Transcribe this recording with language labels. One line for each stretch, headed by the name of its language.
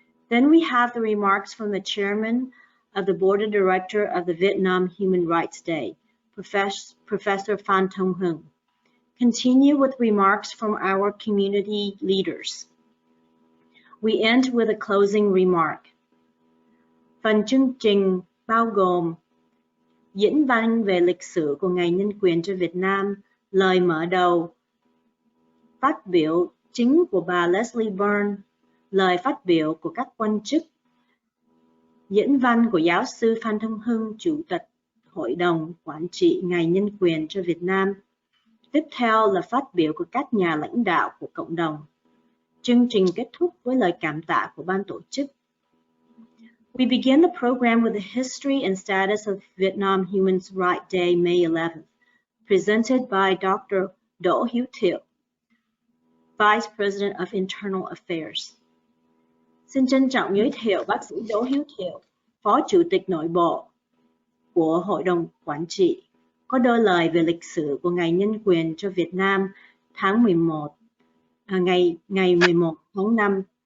English: Then we have the remarks from the Chairman of the Board of Directors of the Vietnam Human Rights Day, Professor Phan Thông Hưng. Continue with remarks from our community leaders. We end with a closing remark.
Vietnamese: Phần chương trình bao gồm diễn văn về lịch sử của Ngày Nhân quyền cho Việt Nam, lời mở đầu, phát biểu chính của bà Leslie Byrne, lời phát biểu của các quan chức, diễn văn của giáo sư Phan Thông Hưng, Chủ tịch Hội đồng Quản trị Ngày Nhân quyền cho Việt Nam. Tiếp theo là phát biểu của các nhà lãnh đạo của cộng đồng. Chương trình kết thúc với lời cảm tạ của ban tổ chức.
English: We begin the program with the history and status of Vietnam Human Rights Day, May 11th, presented by Dr. Đỗ Hiếu Thiệu, Vice President of Internal Affairs.
Vietnamese: Xin trân trọng giới thiệu bác sĩ Đỗ Hiếu Thiệu, Phó Chủ tịch Nội bộ của Hội đồng Quản trị, có đôi lời về lịch sử của Ngày Nhân quyền cho Việt Nam tháng 11, ngày 11 tháng 5.